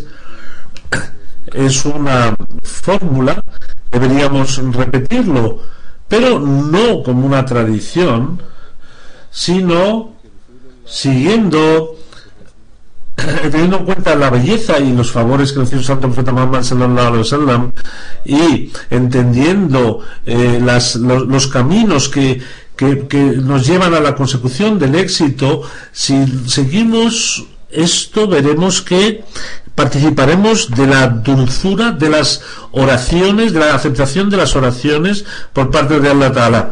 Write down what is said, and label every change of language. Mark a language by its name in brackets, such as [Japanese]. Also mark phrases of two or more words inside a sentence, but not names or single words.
[Spanish] Es una fórmula, deberíamos repetirlo, pero no como una tradición, sino siguiendo, teniendo en cuenta la belleza y los favores que nos dio el Santo Profeta Muhammad [Arabic] صلى الله عليه وسلم, [Spanish] y entendiendo los caminos que nos llevan a la consecución del éxito. Si seguimos esto, veremos que participaremos de la dulzura de las oraciones, de la aceptación de las oraciones por parte de [Arabic] الله تعالى.